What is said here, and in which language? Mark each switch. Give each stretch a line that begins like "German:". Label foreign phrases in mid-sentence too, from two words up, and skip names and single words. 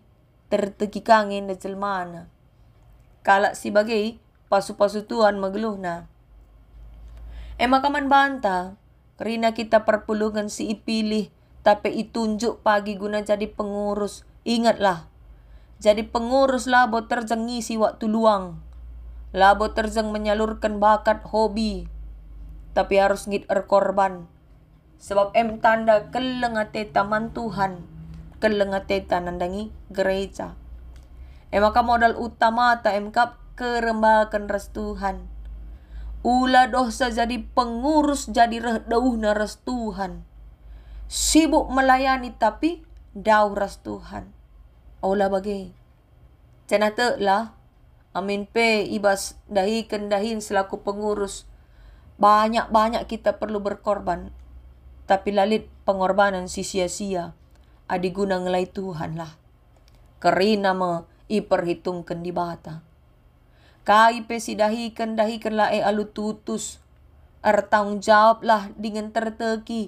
Batak Karo: Terteki kangen na jelmana. Kala sebagai pasu-pasu Tuhan mageluhna. Makaman banta. Kerina kita perpulungan si ipilih. Tapi itunjuk pagi guna jadi pengurus. Ingatlah, jadi pengurus labo terjang
Indonesian: ngisi waktu luang.
Batak Karo: Labo terjang
Indonesian: menyalurkan bakat hobi.
Batak Karo: Tapi harus ngit korban. Sebab tanda kelengateta man Tuhan. Kelengateta nandangi gereja. Maka
Indonesian: modal utama
Batak Karo: ta kap kerembakan ras Tuhan. Ulah dosa jadi pengurus jadi rehdauhna ras Tuhan. Sibuk melayani tapi dau ras Tuhan. Olah bagi. Cenata lah. Amin pe ibas dahikan dahin selaku pengurus.
Indonesian: Banyak-banyak kita perlu berkorban.
Batak Karo: Tapi lalit pengorbanan si sia-sia. Adi guna ngelai Tuhan lah. Kerina me iperhitungkan di bata. Kai pe si dahikan lah alu tutus.
Indonesian: Tanggung jawab
Batak Karo: lah dengan terteki.